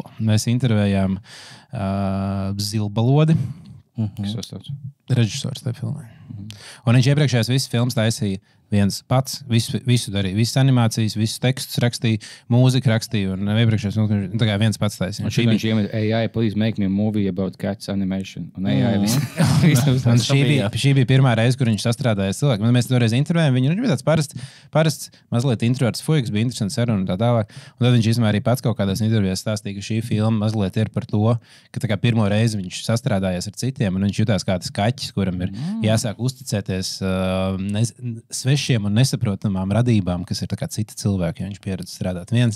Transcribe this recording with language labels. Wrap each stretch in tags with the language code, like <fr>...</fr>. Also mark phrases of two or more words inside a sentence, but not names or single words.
<lv>Mēs intervējām Zilbalodi, režisors tajā filmā. Un viņš iepriekšējās visas filmas taisīja viens pats, visu darīja, visas animācijas, visus tekstus rakstīja, mūziku rakstīja, un iepriekšējās filmas tā kā viens pats taisīja. Un viņš iemet AI,</lv> <en>please make me a movie about cats animation.</en> <lv>Un AI un šī bija pirmā reize, kur viņš sastrādājās cilvēku. Mēs toreiz intervējām viņu, viņš bija tāds parasts mazliet introverts fuiks, bija interesants saruna un tā tālāk. Un tad viņš izmēr arī pats kaut kādās intervijās stāstīja, ka šī filma mazliet ir par to, ka tā kā pirmo reizi viņš sastrādājās ar citiem, un viņš jutās kā tas kaķis, kuram ir jāsāk uzticēties svešiem un nesaprotamām radībām, kas ir citi cilvēki, ja viņš pieredz strādāt viens.</lv>